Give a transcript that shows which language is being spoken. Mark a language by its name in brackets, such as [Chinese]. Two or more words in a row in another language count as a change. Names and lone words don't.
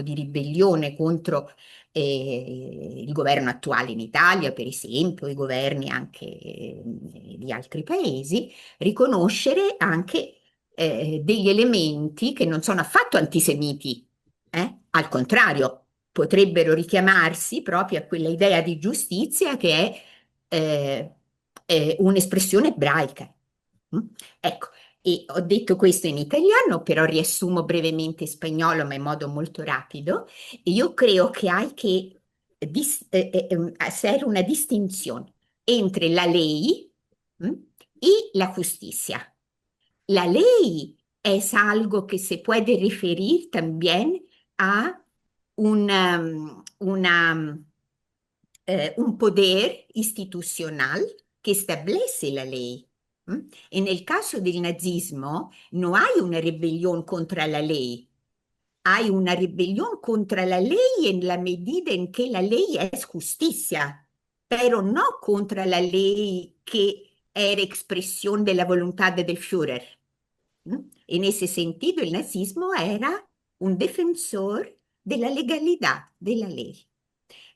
[Italian] di ribellione contro il governo attuale in Italia, per esempio, i governi anche di altri paesi, riconoscere anche degli elementi che non sono affatto antisemiti, al contrario, potrebbero richiamarsi proprio a quella idea di giustizia che è un'espressione ebraica. Mm? Ecco, e ho detto questo in italiano, però riassumo brevemente in spagnolo, ma in modo molto rapido. [Spanish] Io creo que hay que hacer una distinción entre la ley y la justicia. La ley es algo que se puede referir también a un poder institucional que establece la ley. [Italian] E nel caso del nazismo [Spanish] no hay una rebelión contra la ley, hay una rebelión contra la ley en la medida en que la ley es justicia, pero no contra la ley que era expresión de la voluntad del Führer. En ese sentido, el nazismo era un defensor de la legalidad de la ley.